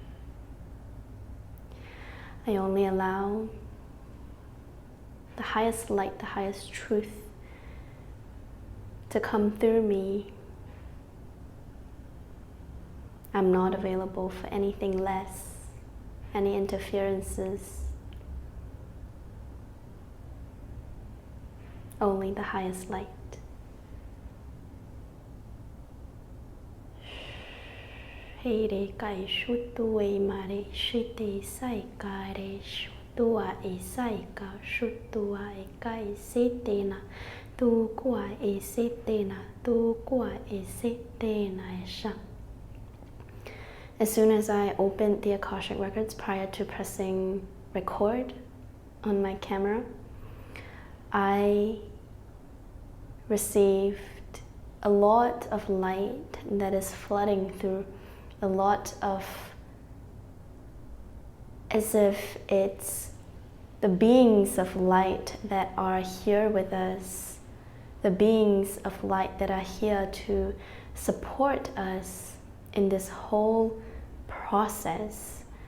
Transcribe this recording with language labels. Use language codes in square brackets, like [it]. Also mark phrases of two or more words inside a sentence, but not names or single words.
[en] I only allow the highest light, the highest truth to come through me. I'm not available for anything less, any interferences. Only the highest light. Hey re kai shutu e mare shite sai kare shutua e sai ka shutua e kai setena tu kwa e setena tu kwa e setena e sha. As soon as I opened the Akashic Records prior to pressing record on my camera, I received a lot of light that is flooding through, a lot of, as if it's the beings of light that are here with us, the beings of light that are here to support us in this whole process.